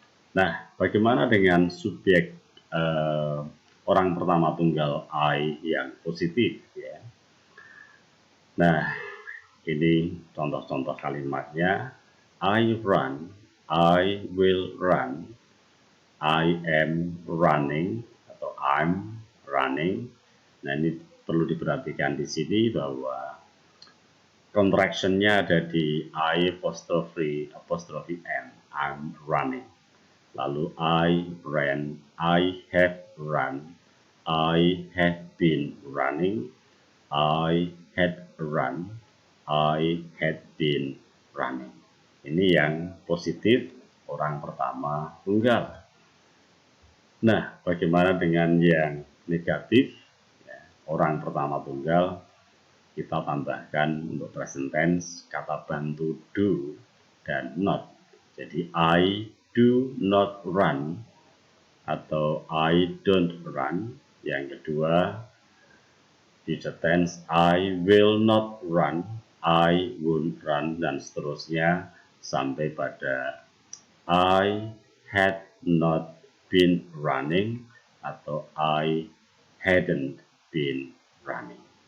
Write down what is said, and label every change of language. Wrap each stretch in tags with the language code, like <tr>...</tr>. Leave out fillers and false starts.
<id>Nah, bagaimana dengan subjek orang pertama tunggal I yang positif ya? Nah, ini contoh-contoh kalimatnya.</id> <en>I run, I will run, I am running atau I'm running.</en> <id>Nah, ini perlu diperhatikan di sini bahwa contraction-nya ada di</id> <en>I apostrophe M, I'm running. Lalu I ran, I have run, I have been running, I had run, I had been running.</en> <id>Ini yang positif orang pertama tunggal. Nah, bagaimana dengan yang negatif? Ya, orang pertama tunggal kita tambahkan untuk present tense kata bantu do dan not.</id> <en>Jadi I do not run atau I don't run.</en> <id>Yang kedua,</id> <en>future tense, I will not run, I won't run,</en> <id>dan seterusnya sampai pada</id> <en>I had not been running atau I hadn't been running.</en>